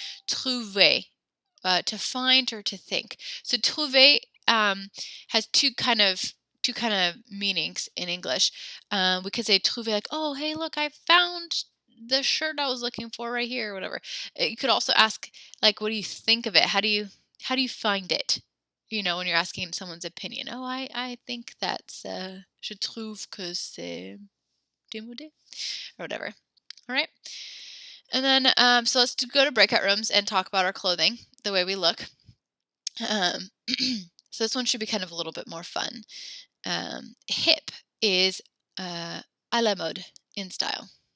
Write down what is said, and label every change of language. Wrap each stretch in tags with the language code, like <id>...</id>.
<en>Trouver, to find or to think. So trouver has two kind of meanings in English. We could say trouver like, oh, hey, look, I found the shirt I was looking for right here or whatever. You could also ask like, what do you think of it? How do you find it? You know, when you're asking someone's opinion. Oh, I think that's</en> <fr>je trouve que c'est démodé</fr> <en>or whatever. All right. And then, so let's go to breakout rooms and talk about our clothing, the way we look. So this one should be kind of a little bit more fun. Hip is à la mode, in style.</en>